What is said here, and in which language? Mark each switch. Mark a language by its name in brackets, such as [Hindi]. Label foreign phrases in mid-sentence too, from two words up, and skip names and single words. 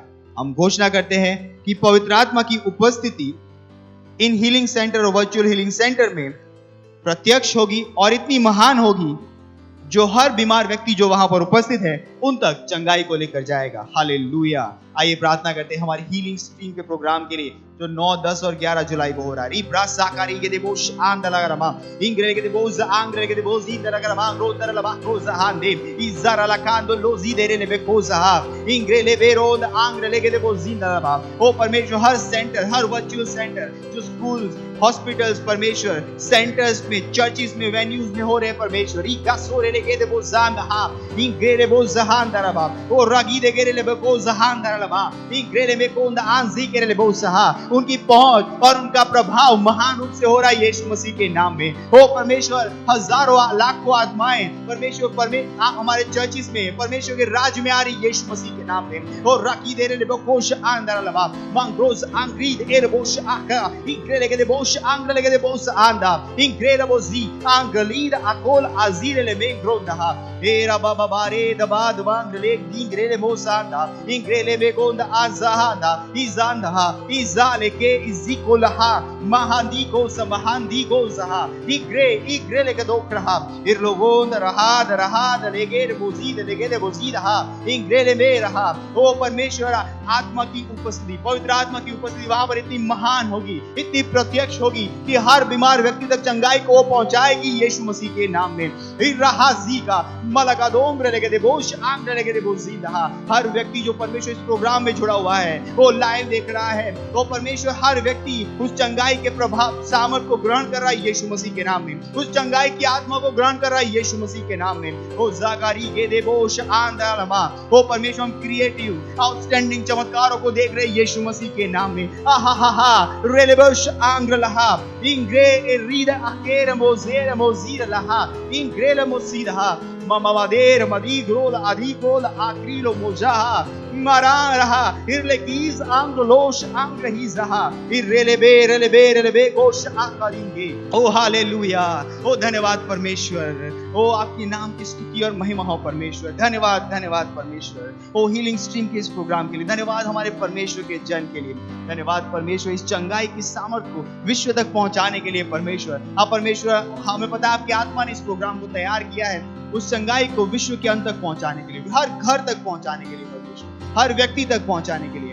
[Hindi] हम घोषणा करते हैं कि पवित्र आत्मा की उपस्थिति इन [English] healing center [Hindi] और [English] virtual healing center [Hindi] में प्रत्यक्ष होगी और इतनी महान होगी जो हर बीमार व्यक्ति जो वहां पर उपस्थित है उन तक चंगाई को लेकर जाएगा। हालेलुया। आइए प्रार्थना करते हैं हमारी हीलिंग स्ट्रीम के प्रोग्राम के लिए जो 9, 10 और 11 जुलाई को हो रहा है। रिब्रा साकारी के देबोश आंदलगरमा इंग्रे के देबोज आंग्रे के देबोज इंदलगरमा रोदरलबा रोजाहांदे इजारला कांदो लोजी देरे ने बेकोजा इंग्रे ले बेरोद आंग्रे के देबोज इंदलबा। ओ परमेश्वर हर सेंटर, हर [English] virtual center [Hindi] जो [English] schools, hospitals [Hindi] परमेश्वर, सेंटर्स में, चर्चेस में, वेन्यूज में हो रहे परमेश्वर इका सोरे के देबोज आंदा इंग्रे ले बोज जहांदरबा ओ रागी दे के ले बेकोज जहांदरलबा इंग्रे में कोंदा आंजी के ले बोज सहा उनकी पहुंच और उनका प्रभाव महान रूप से हो रहा है यीशु मसीह के नाम में। ओ परमेश्वर हजारों लाखों आत्माएं परमेश्वर हमारे चर्चिस में परमेश्वर के राज्य में आ रही यीशु मसीह के नाम में। ओ राकी दे रे बोश आंदर लबा मंग्रोस आंग्रीद एर बोश आका इंग्रे के बोश आंग्रे के बोश आंदा इंग्रे बोजी आंगलीद अकोल अजीर ले में ग्रोंदा एरा बाबा बारे दबा advandele dingrele mosanda ingrele begonda azahanda izanda izale ke izikolaha mahandiko samahandiko zaha igrele gadokraha irlogonda rahada legere bozida इंग्रेले में रहा। ओ परमेश्वर, आत्मा की उपस्थिति, पवित्र आत्मा की उपस्थिति वहां पर इतनी महान होगी, इतनी प्रत्यक्ष होगी कि हर बीमार व्यक्ति तक चंगाई को पहुंचाएगी यीशु मसीह के नाम में। हर व्यक्ति जो परमेश्वर इस प्रोग्राम में जुड़ा हुआ है, वो लाइव देख रहा है, वो परमेश्वर हर व्यक्ति उस चंगाई के प्रभाव सामर्थ को ग्रहण कर रहा है यीशु मसीह के नाम में, उस चंगाई की आत्मा को ग्रहण कर रहा है यीशु मसीह के नाम में। ओ जाकारी के देवोश आंदलमा, वो परमेश्वर हम [English] creative outstanding [Hindi] चमत्कारों को देख रहे हैं यीशु मसीह के नाम में। आहा रेलेबोश आंग्रलहा इंग्रे रीड अकेर मोजेर मोजीर लहा इंग्रेल मोसीदहा ममादेर मदीग्रोल अधिकोल आक्रीलो मोजाहा मरान रहा इरलेकीज आंग्रलोश आंग्रहीज रहा इरेलेबे गोश आंगरिंगे। ओ हालेलुया, ओ धन्यवाद परमेश्वर, ओ आपके नाम की स्तुति और महिमा हो परमेश्वर। धन्यवाद परमेश्वर, ओ हीलिंग स्ट्रीम के इस प्रोग्राम के लिए धन्यवाद, हमारे परमेश्वर के जन के लिए धन्यवाद परमेश्वर, इस चंगाई की सामर्थ को विश्व तक पहुंचाने के लिए परमेश्वर। आप परमेश्वर, हमें पता है आपकी आत्मा ने इस प्रोग्राम को तैयार किया है उस चंगाई को विश्व के अंत तक पहुंचाने के लिए, हर घर तक पहुंचाने के लिए परमेश्वर, हर व्यक्ति तक पहुंचाने के लिए।